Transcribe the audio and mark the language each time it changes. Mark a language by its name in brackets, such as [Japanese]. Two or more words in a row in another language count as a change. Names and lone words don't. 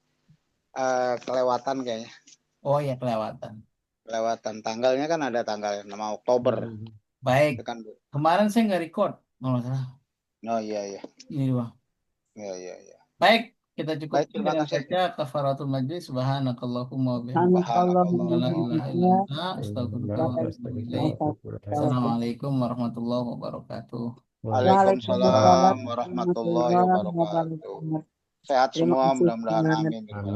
[Indonesian] Kelewatan kayaknya. Oh ya, kelewatan. Tanggalnya kan ada tanggal 6 Oktober. Baik. Kan, kemarin saya nggak record. Oh iya. Ini doang. Iya. Baik, kita cukupkan dengan [Arabic] baca كفارة المجلس. سبحانك اللهم السلام عليكم ورحمة الله وبركاته. وعليكم السلام ورحمة الله وبركاته. [Indonesian] Sehat semua, mudah-mudahan. Amin.